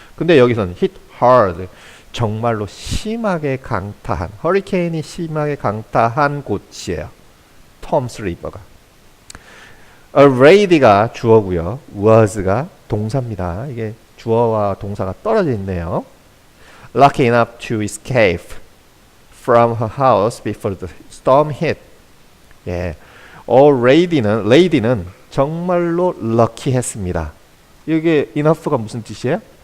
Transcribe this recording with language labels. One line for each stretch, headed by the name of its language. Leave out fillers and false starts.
Korean: 근데 여기서는
English: hit hard.
Korean: 정말로 심하게 강타한, 허리케인이 심하게 강타한 곳이에요. 톰스 리버가.
English: A lady
Korean: 가 주어고요. was가 동사입니다. 이게 주어와 동사가 떨어져 있네요.
English: Lucky enough to escape from her house before the storm hit.
Korean: 예, lady는 정말로 lucky했습니다. 이게 enough가 무슨 뜻이에요?